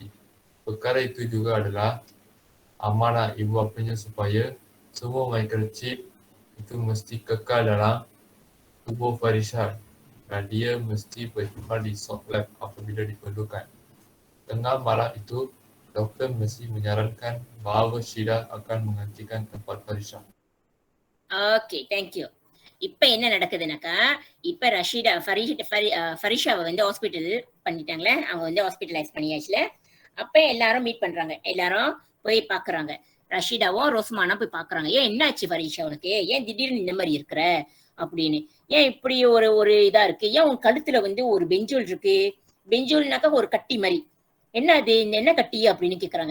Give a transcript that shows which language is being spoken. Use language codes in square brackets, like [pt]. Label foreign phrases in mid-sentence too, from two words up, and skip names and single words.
[ms] Perkara itu juga adalah amanah ibu bapanya supaya semua microchip itu mesti kekal dalam tubuh Farisha dan dia mesti bertukar di soft lab apabila diperlukan. Tengah malam itu, doktor mesti menyarankan bahawa Syida akan menggantikan tempat Farisha. [en] Okay, thank you. [ta] இப்ப என்ன நடக்குதுனாக்கா, இப்ப ஃபரிஷாவை வந்து ஹாஸ்பிட்டல் பண்ணிட்டாங்களே, அவங்க வந்து ஹாஸ்பிட்டலைஸ் பண்ணியாச்சுல. அப்ப எல்லாரும் மீட் பண்றாங்க, எல்லாரும் போய் பாக்குறாங்க. ரஷீதாவும் ரோஸ்மானும் போய் பாக்குறாங்க. ஏன் என்னாச்சு ஃபரிஷா, உனக்கு ஏன் திடீர்னு இந்த மாதிரி இருக்கிற அப்படின்னு, ஏன் இப்படி ஒரு இதா இருக்கு, ஏன் உன் கழுத்துல வந்து ஒரு பெஞ்சோல் இருக்கு, பெஞ்சோல்னாக்கா ஒரு கட்டி மாதிரி, என்ன அது, என்ன கட்டி அப்படின்னு கேக்குறாங்க.